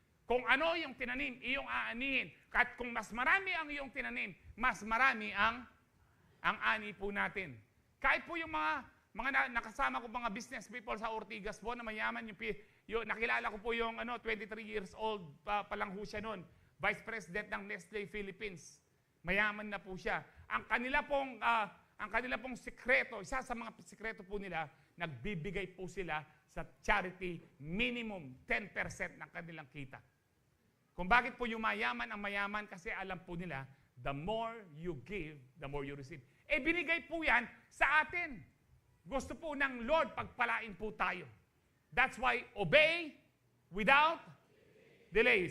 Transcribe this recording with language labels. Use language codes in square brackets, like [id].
[tl] Kung ano yung tinanim, iyong aanihin. At kung mas marami ang iyong tinanim, mas marami ang ani po natin. Kahit po yung mga nakasama ko mga business people sa Ortigas po na mayaman, yung nakilala ko po yung 23 years old pa lang ho siya noon. [en] Vice President ng Nestle Philippines. [tl] Mayaman na po siya. Ang kanila pong sikreto, isa sa mga sikreto po nila, nagbibigay po sila sa charity minimum 10% ng kanilang kita. Kung bakit po yung mayaman ang mayaman, kasi alam po nila, [en] the more you give, the more you receive. [tl] Binigay po yan sa atin. Gusto po ng Lord, pagpalain po tayo. [en] That's why, obey without delay.